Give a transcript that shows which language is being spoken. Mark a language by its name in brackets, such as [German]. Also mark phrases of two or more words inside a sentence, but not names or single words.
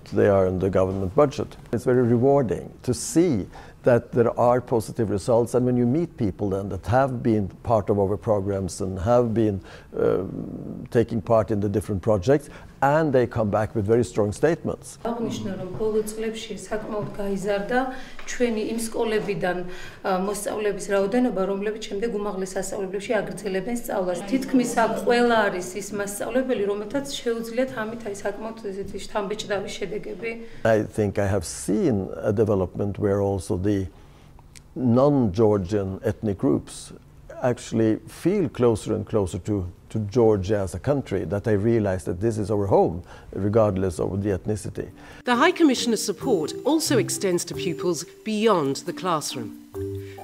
[English] They are in the government budget. It's very rewarding to see that there are positive results, and when you meet people then that have been part of our programs and have been taking part in the different projects, and they come back with very strong statements. [Georgian] აღნიშნა რომ ბოლო წლებში საკმაოდ გაიზარდა ჩვენი იმ სკოლებიდან მოსწავლეების რაოდენობა, რომლებიც შემდეგ უმაღლეს სასწავლებლებში აგრძელებენ სწავლას. თითქმის აქ ყველა არის ის მასწავლებელი, რომელთაც შეუძლიათ ამით აი საკმაოდ ესეთი შთამბეჭდავი შედეგები. [English] I think I have seen a development where also the non-Georgian ethnic groups actually feel closer and closer to Georgia as a country, that they realize that this is our home, regardless of the ethnicity. The High Commissioner's support also extends to pupils beyond the classroom.